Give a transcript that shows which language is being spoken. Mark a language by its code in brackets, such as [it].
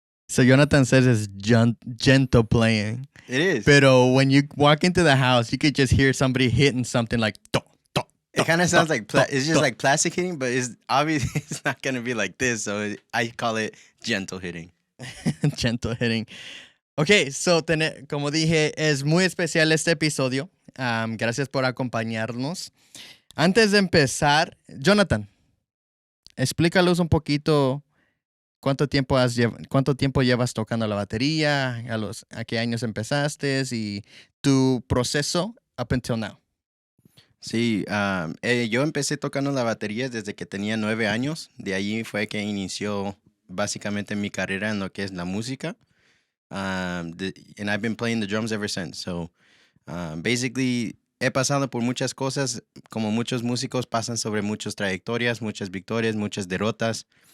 [en] So Jonathan says it's gentle playing. it is. Pero when you walk into the house, you could just hear somebody hitting something like do, do, It kind of sounds like it's just like plastic hitting, but it's obviously it's not gonna be like this. So I call it gentle hitting. gentle hitting. [es] Okay, so como dije, es muy especial este episodio. Gracias por acompañarnos. Antes de empezar, Jonathan, explícalos un poquito cuánto tiempo llevas tocando la batería, a qué años empezaste y tu proceso [en] up until now. [es] Sí, yo empecé tocando la batería desde que tenía 9 años. De allí fue que inició básicamente mi carrera en lo que es la música. [en] And I've been playing the drums ever since. So, basically, [es] he pasado por muchas cosas, como muchos músicos pasan sobre muchas trayectorias, muchas victorias, muchas derrotas.